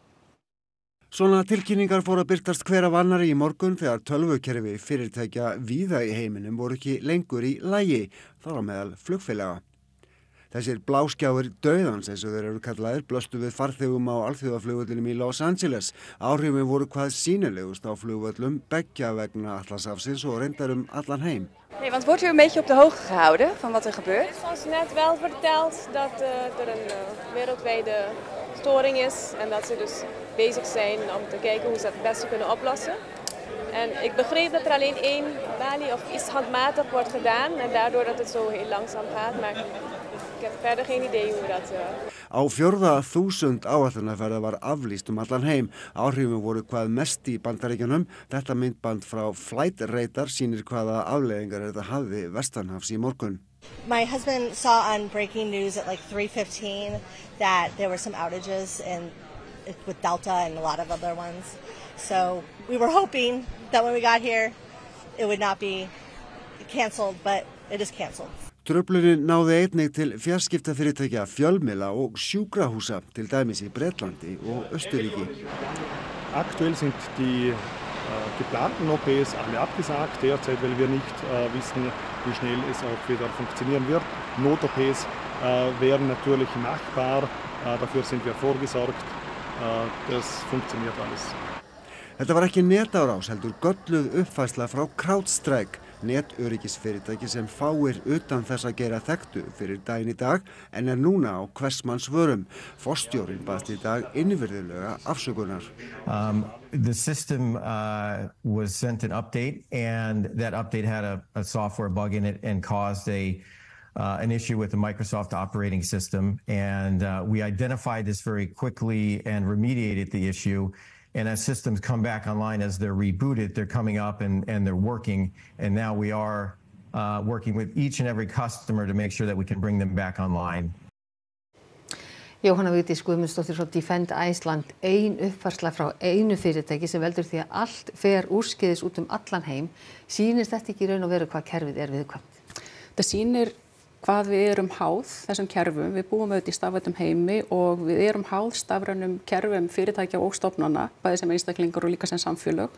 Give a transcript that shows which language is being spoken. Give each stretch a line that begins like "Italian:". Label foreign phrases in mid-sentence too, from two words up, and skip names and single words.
Icelandic: Svona tilkynningar fóru að birtast hver af annarri í morgun þegar tölvukerfi fyrirtækja víða í heiminum voru ekki lengur í lagi, þar á meðal flugfélaga. Þessir bláskjáir dauðans, eins og þeir eru kallaðir, blöstu við farþegum á alþjóðaflugvöllinum í Los Angeles. Áhrifin voru hvað sýnilegust á flugvöllum beggja vegna Atlantshafsins og reyndar allan heim.
Dutch: Nee, want wordt u een beetje op de hoogte gehouden van wat er gebeurt? Er is ons net wel verteld dat er een wereldwijde storing is en dat ze dus bezig zijn om te kijken hoe ze het beste kunnen oplossen. En ik begreep dat er alleen één balie of iets handmatig wordt gedaan en daardoor dat het zo heel langzaam gaat, maar ik heb verder geen idee hoe dat...
Icelandic: Á 4.000 áætlunarferða var aflýst allan heim. Áhrifin voru hvað mest í Bandaríkjunum. Þetta myndband frá Flight Radar sýnir hvaða afleiðingar þetta hafði vestanhafs í morgun.
English: My husband saw on breaking news at like 3:15 that there were some outages with Delta and a lot of other ones. So we were hoping that when we got here it would not be cancelled, but it is cancelled.
Icelandic: Truflunin náði einnig til fjarskiptafyrirtækja, fjölmiðla og sjúkrahúsa, til dæmis í Bretlandi og Österríki.
German: Aktuell sind die geplanten OPs alle abgesagt, derzeit, weil wir nicht wissen, wie schnell es auch wieder funktionieren wird. Not-OPs wären natürlich machbar, dafür sind wir vorgesorgt, das funktioniert alles.
Icelandic: Þetta var ekki netárás, heldur gölluð uppfærsla frá CrowdStrike, netöryggisfyrirtæki sem fáir utan þess að gera þekktu fyrir daginn í dag en núna á hvers manns vörum. Forstjórinn baðst í dag innvirðulega afsökunar.
English: The system was sent an update and that update had a software bug in it and caused an issue with the Microsoft operating system, and we identified this very quickly and remediated the issue. And as systems come back online, as they're rebooted, they're coming up and they're working. And now we are working with each and every customer to make sure that we can bring them back online.
Icelandic: Jóhanna Vigdís Guðmundsdóttir frá Defend Iceland, ein uppfærsla frá einu fyrirtæki sem veldur því að allt fer úrskeiðis út allan heim. Sýnist þetta ekki í raun og veru hvað kerfið er viðkvæmt? Það sýnir hvað við erum háð þessum kerfum. Við búum auðvitað í stafrænum heimi og við erum háð stafrænum kerfum fyrirtækja og stofnana, bæði sem einstaklingar og líka sem samfélög.